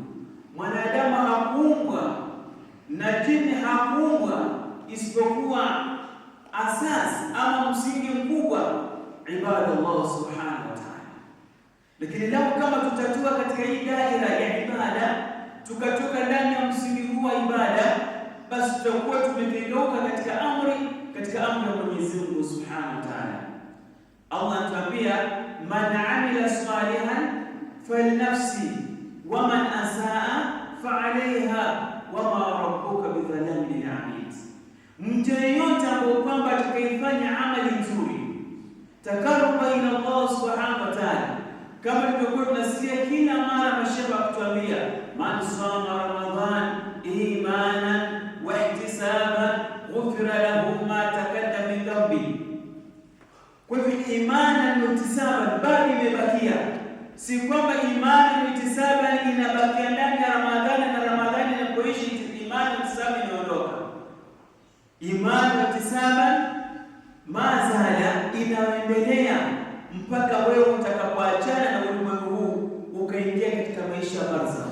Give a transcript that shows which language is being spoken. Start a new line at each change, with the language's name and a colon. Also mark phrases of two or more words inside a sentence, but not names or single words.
Swahili: Mwanadamu hakuumbwa na jini hakuumbwa isipokuwa asasi ama msingi mkubwa ibada Allah
Arabic: سبحانه وتعالى.
Swahili: Lakini leo kama tutatua katika hii daira ya ibada, tukatoka ndani ya msingi huu wa ibada, basi tutakuwa tumekengeuka katika amri ya Mwenyezi Mungu
Arabic: سبحانه وتعالى.
Swahili: Allah anatuambia,
Arabic: من عمل صالحا فلنفسه ومن أساء فعليها وما ربك بظلام للعبيد.
Swahili: Mtu yeyote ambaye kwamba atakayefanya amali nzuri
Arabic: تقربا إلى الله سبحانه وتعالى,
Swahili: kama tulivyokuwa tunasikia kila mara mashaikh kutuambia,
Arabic: من صام رمضان إيمانا واحتسابا غفر له ما تقدم من ذنب.
Swahili: Kwa hivyo imani na ihtisaban bado imebakia, si kwamba imani na ihtisaban inabakia ndani ya Ramadhani na Ramadhani imani ihtisaba inaondoka. Imani ihtisaba mazala inaendelea mpaka wewe utakapoachana na ulimwengu huu ukaingia katika maisha ya barzakh.